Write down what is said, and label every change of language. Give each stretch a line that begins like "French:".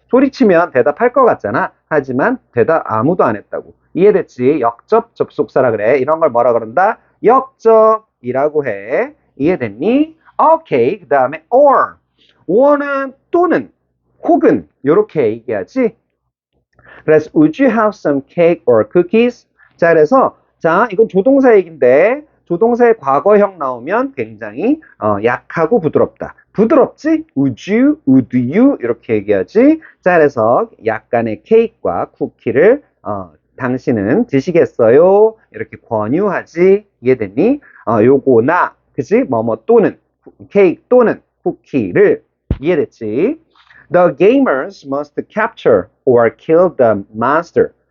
Korean: 소리치면 대답할 것 같잖아. 하지만 대답 아무도 안 했다고. 이해됐지? 역접 접속사라 그래. 이런 걸 뭐라 그런다? 역접이라고 해. 이해됐니? 오케이. 그 다음에 or. or는 또는 혹은 이렇게 얘기하지. 그래서
English: would you have some cake or cookies?
Korean: 자, 그래서 자, 이건 조동사 얘기인데 조동사의 과거형 나오면 굉장히 약하고 부드럽다. 부드럽지?
English: would you, would you
Korean: 이렇게 얘기하지. 자, 그래서 약간의 케이크와 쿠키를 당신은 드시겠어요? 이렇게 권유하지. 이해됐니? 요거나 그치? 뭐뭐 또는 케이크 또는 쿠키를 이해됐지?
English: The gamers must capture or kill the monster.